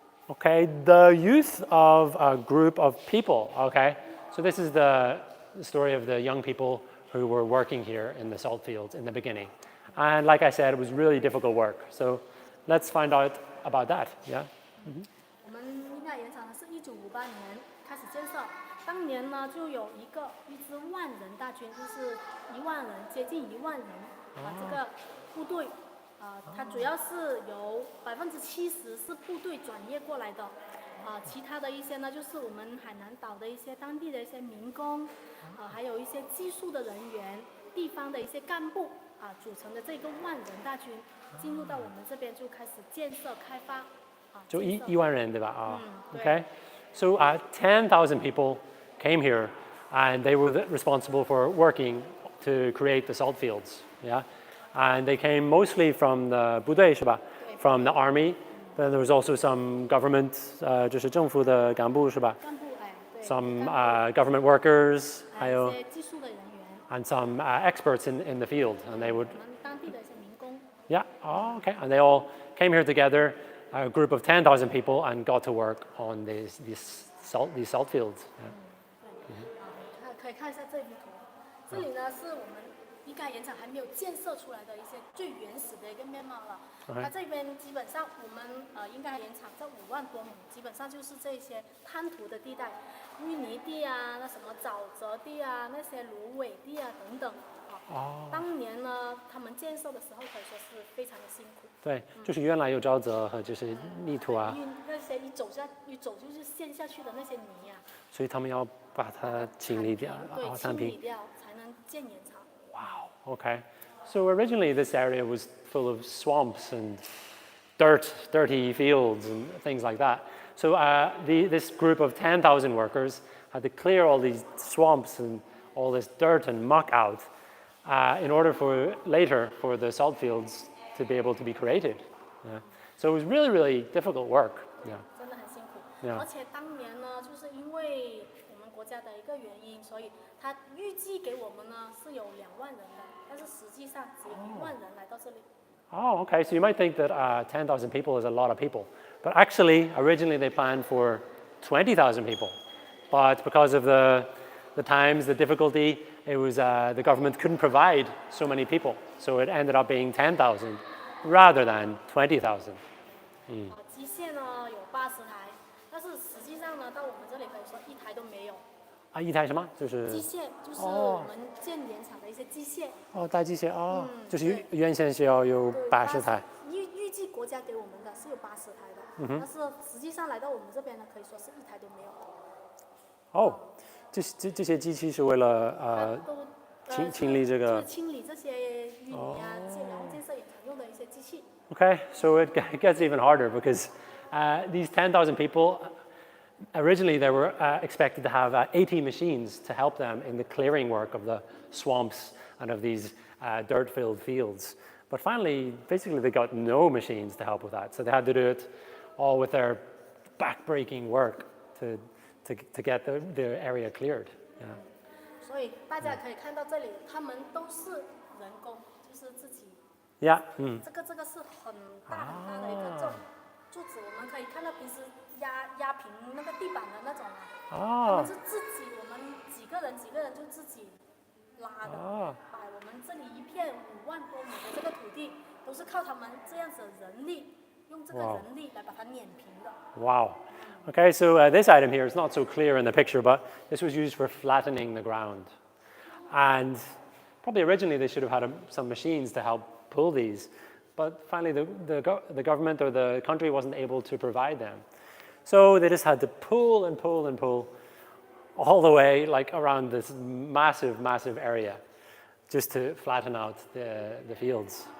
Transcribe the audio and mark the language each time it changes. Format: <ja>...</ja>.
<en>Okay, the youth of a group of people. Okay, so this is the story of the young people who were working here in the salt fields in the beginning. And like I said, it was really difficult work. So let's find out about that. Yeah.</en> <zh>我们应该延长的是1958年开始建设，当年呢就有一支万人大军，就是1万人，接近1万人这个部队。它主要是由70%是部队转业过来的，其他的一些呢，就是我们海南岛的一些当地的一些民工，还有一些技术的人员、地方的一些干部组成的这个万人大军，进入到我们这边就开始建设开发。就1万人对吧？</zh> <en>Okay, so 10,000 people came here, and they were responsible for working to create the salt fields. Yeah. And they came mostly from the</en> <zh>部队是吧？</zh> <en>From the army. Then there was also some government,</en> <zh>就是政府的干部是吧？干部对。</zh> <en>Some government workers,</en> <zh>还有一些技术的人员。</zh> <en>And some experts in the field, and they would.</en> <zh>我们当地的一些民工。</zh> <en>Yeah. Okay. And they all came here together, a group of 10,000 people, and got to work on these salt fields.</en> <zh>可以看一下这幅图，这里呢是我们应该盐场还没有建设出来的一些最原始的一个面貌了。它这边基本上我们应该盐场这5万多亩，基本上就是这些滩涂的地带，淤泥地啊，那什么沼泽地啊，那些芦苇地啊等等。当年呢，他们建设的时候可以说是非常的辛苦。对，就是原来有沼泽和就是泥土那些一走就是陷下去的那些泥啊。所以他们要把它清理掉，清理掉才能建盐场。</zh> <en>Wow. Okay. So originally this area was full of swamps and dirty fields and things like that. So this group of 10,000 workers had to clear all these swamps and all this dirt and muck out in order for later for the salt fields to be able to be created. Yeah. So it was really, really difficult work. Yeah.</en> <zh>真的很辛苦。</zh> <en>Yeah.</en> <zh>而且当年呢，就是因为我们国家的一个原因，所以他预计给我们呢是有2万人的，但是实际上只有1万人来到这里。</zh> <en>Oh, okay. So you might think that 10,000 people is a lot of people, but actually, originally they planned for 20,000 people, but because of the times, the difficulty, it was the government couldn't provide so many people, so it ended up being 10,000 rather than 20,000.</en> <zh>机械呢有80台，但是实际上呢，到我们这里可以说1台都没有。一台什么？就是机械，就是我们建盐场的一些机械。大机械就是原先是要有80台。预计国家给我们的是有80台的，但是实际上来到我们这边呢，可以说是1台都没有。这些机器是为了清理这个。就是清理这些淤泥啊，然后建设岩场用的一些机器。</zh> <en>Okay, so it gets even harder because these 10,000 people, originally they were expected to have 80 machines to help them in the clearing work of the swamps and of these dirt-filled fields. But finally, basically they got no machines to help with that. So they had to do it all with their back-breaking work to get the area cleared. Yeah.</en> <zh>所以大家可以看到这里，他们都是人工，就是自己。</zh> <en>Yeah.</en> <zh>这个是很大的一个柱子，我们可以看到平时压平那个地板的那种他们是自己，我们几个人就自己拉的，把我们这里一片5万多亩的这个土地，都是靠他们这样子的人力，用这个人力来把它碾平的。</zh> <en>Wow. Okay, so this item here is not so clear in the picture, but this was used for flattening the ground. And probably originally they should have had some machines to help pull these, but finally the government or the country wasn't able to provide them. So they just had to pull and pull and pull all the way like around this massive, massive area just to flatten out the fields.</en>